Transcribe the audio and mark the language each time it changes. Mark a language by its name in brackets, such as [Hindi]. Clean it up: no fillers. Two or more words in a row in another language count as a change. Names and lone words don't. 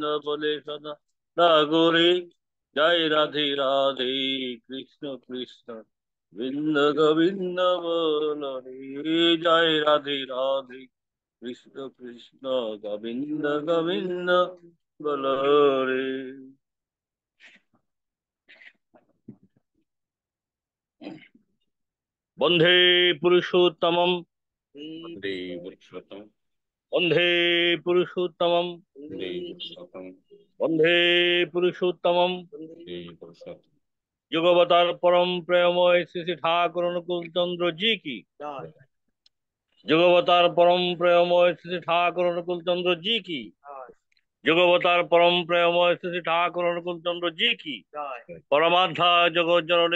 [Bangla] বলে সদা রাগরে জয় রাধে রাধে কৃষ্ণ কৃষ্ণ গোবিন্দ গোবিন্দ বল রে জয় রাধে রাধে কৃষ্ণ কৃষ্ণ গোবিন্দ গোবিন্দ বল রে [Sanskrit] বন্ধে পুরুষোত্তমম वन्दे पुरुषोत्तम বন্ধে পুরুষোত্তমম वन्दे पुरुषोत्तम বন্ধে পুরুষোত্তমম वन्दे पुरुषोत्तम [Bangla] যুগবতার পরম প্রেমময় শ্রী শ্রী ঠাকুর অনুকূল চন্দ্র [Hindi] जी की [Bangla] যুগবতার পরম প্রেমময় শ্রী শ্রী ঠাকুর অনুকূল চন্দ্র [Hindi] जी की [Bangla] যুগবতার পরম প্রেমময় শ্রী শ্রী ঠাকুর অনুকূল চন্দ্র [Hindi] जी की [Bangla] পরমাধ্যা জগৎ জননী